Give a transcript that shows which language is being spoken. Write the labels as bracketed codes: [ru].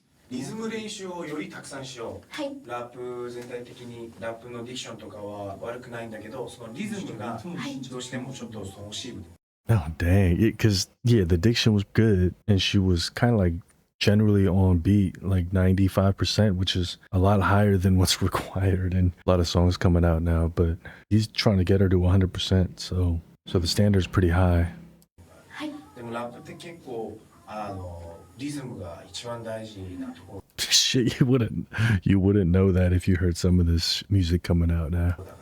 [ja] リズム練習をよりたくさんしよう。はい。ラップ全体的にラップのディクションとかは悪くないんだけど、そのリズムがどうしてもちょっと惜しい部分。 [en] Oh dang! Because yeah, the diction was good, and she was kind of like generally on beat, like 95%, which is a lot higher than what's required in a lot of songs coming out now. But he's trying to get her to 100%, so the standard's pretty high. [ja] でもラップって結構リズムが一番大事なところ。 [en] Shit, you wouldn't know that if you heard some of this music coming out now.